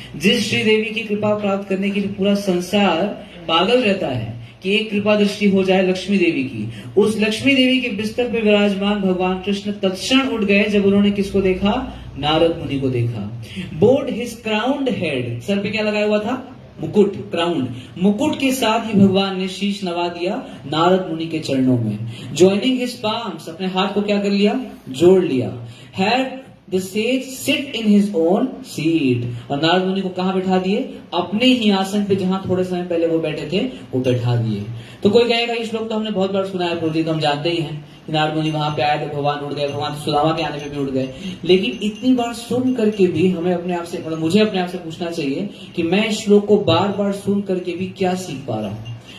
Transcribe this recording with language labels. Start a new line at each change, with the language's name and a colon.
Hindi: जिस श्री देवी की कृपा प्राप्त करने के लिए पूरा संसार पागल रहता है कि एक कृपा दृष्टि हो जाए लक्ष्मी देवी की, उस लक्ष्मी देवी के बिस्तर पे विराजमान भगवान कृष्ण तत्क्षण उठ गए जब उन्होंने किसको देखा? नारद मुनि को देखा।
English: bowed his crowned head,
Hindi: sir पे क्या लगाया हुआ था? मुकुट, क्राउन। मुकुट के साथ ही भगवान ने शीश नवा दिया नारद मुनि के चरणों में।
English: joining his palms,
Hindi: अपने हाथ को क्या कर लिया? जोड़ लिया।
English: Had the sage sit in his own seat.
Hindi: और नारद मुनि को कहाँ बैठा दिए? अपने ही आसन पे जहाँ थोड़े समय पहले वो बैठे थे वो बैठा दिए। तो कोई कहेगा ये श्लोक तो हमने बहुत बार सुना है प्रभु जी, तो हम जानते ही हैं कि नारद मुनि वहां पे आए थे, भगवान उड़ गए, भगवान सुदामा के आने पे भी उड़ गए। लेकिन इतनी बार सुन करके भी हमें अपने आप से, मतलब मुझे अपने आप से पूछना चाहिए कि मैं इस श्लोक को बार बार सुन करके भी क्या सीख पा रहा हूँ।